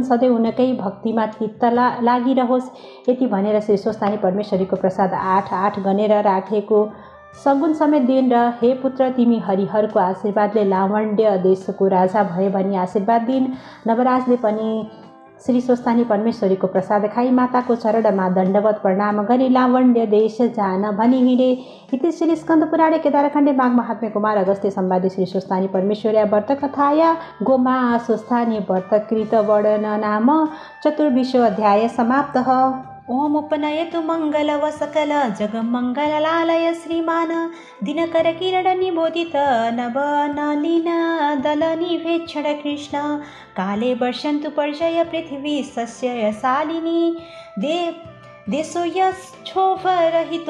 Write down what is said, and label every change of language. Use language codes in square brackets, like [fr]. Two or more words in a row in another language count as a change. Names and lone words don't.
[ne] सधैँ उनकै भक्तिमा चित्त लागिरहोस्। यति भनेर श्री स्वस्थानी परमेश्वरीको प्रसाद 8 गनेर राखेको सगुन समेत दिइन् र हे पुत्र, तिमी हरिहरको आशीर्वादले लावण्य देशको राजा भए भनी आशीर्वाद दिइन्। नवराजले पनि श्री स्वस्थानी परमेश्वरीको प्रसाद खाई माताको चरणमा दण्डवत प्रणाम गरी लावण्य देश जान भनी हिँडे। [sa] इति श्री स्कन्द पुराणे केदारखण्डे माघ महात्म्य कुमार अगस्त्य संवादे श्री स्वस्थानी परमेश्वरी व्रत कथाया गोमा स्वस्थानी व्रतकृत वर्णन नाम 24 अध्याय समाप्तः। ओम उपनयतु मंगल व सकल जगमंगलालय श्रीमान दिनकर किरण निबोधित नव नलिन दल निभेक्षण कृष्ण काले वर्षन्तु पर्जय पृथ्वी सस्यशालिनी देशो यस क्षोभरहितो